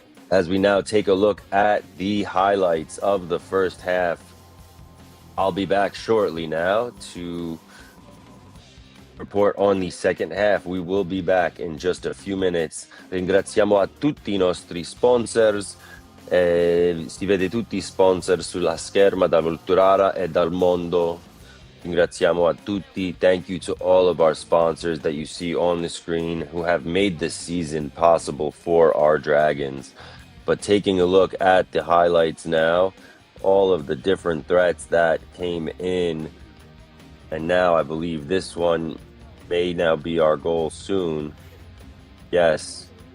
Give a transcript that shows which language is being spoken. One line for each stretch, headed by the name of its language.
English: As we now take a look at the highlights of the first half, I'll be back shortly now to report on the second half. We will be back in just a few minutes.
Italian: Ringraziamo a tutti I nostri sponsors. Si vede tutti I sponsor sulla scherma da Volturara e dal mondo. Ringraziamo a tutti.
English: Thank you to all of our sponsors that you see on the screen who have made this season possible for our Dragons. But taking a look at the highlights now, all of the different threats that came in, and now I believe this one may now be our goal soon. Yes.